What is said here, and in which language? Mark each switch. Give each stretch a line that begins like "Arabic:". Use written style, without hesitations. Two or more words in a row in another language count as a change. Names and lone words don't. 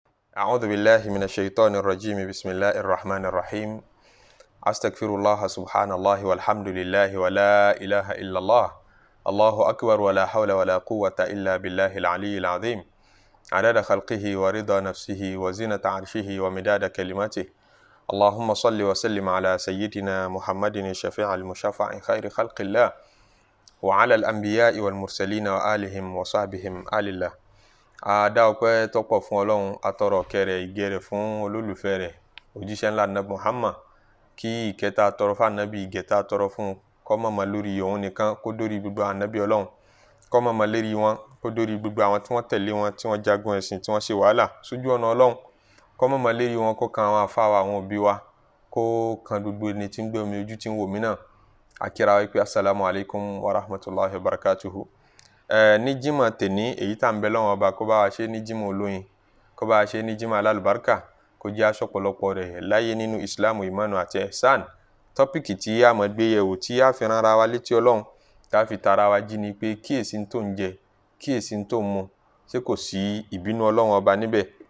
Arabic: أعوذ بالله من الشيطان الرجيم بسم الله الرحمن الرحيم أستغفر الله سبحان الله والحمد لله ولا إله إلا الله الله أكبر ولا حول ولا قوة إلا بالله العلي العظيم عدد خلقه ورضا نفسه وزنة عرشه ومداد كلماته اللهم صل وسلم على سيدنا محمد الشفيع المشفع خير خلق الله وعلى الأنبياء والمرسلين وآلهم وصحبهم آل الله.
Yoruba: Adá ọpẹ́ tọ́pọ̀ fún Ọlọ́run, atọrọ kẹrẹ ìgẹrẹ fún olólùfẹ́ rẹ̀ òjíṣẹ́ ńlá nàbì Muhammad, kí ìkẹta atọrọ fún ànábì ìgẹta atọrọ fún kó má mà lórí òun nìkan, kó dórí gbogbo ànábì Ọlọ́run, kó má mà lérí wọn, kó dórí gbogbo àwọn tí wọ́n tẹ̀lé wọn, tí wọ́n jagun ẹ̀sìn, tí wọ́n ṣe wàhálà sójú ọ̀nà Ọlọ́run, kó má mà lérí wọn, kó kan àwọn àfáà wa, àwọn òbí wa, kó kan gbogbo ẹni tí ń gbé omi ojú tí ń wò mí náà. Akíra wa pé
Arabic: السلام عليكم ورحمة الله وبركاته.
Yoruba: Ní jímọ̀ tèní èyí tá ń bẹ lọ́wọ́ ọba kó bá wa ṣe ní jímọ̀ olóyin, kó bá wa ṣe ní jímọ̀ alálùbáríkà, kó jẹ́ aṣọ́pọ̀lọpọ̀ rẹ̀ láyé nínú ìsìláàmù, ìmánu àti ẹ̀sán. Tọ́pìkì tí a mọ̀ gbé yẹ̀wò, tí a fi rán ara wa létí Ọlọ́run, tá a fi tara wa jí ni pé kíyèsí ń tó ń jẹ, kíyèsí ń tó ń mu, ṣé kò sí ìbínú Ọlọ́run ọba níbẹ̀.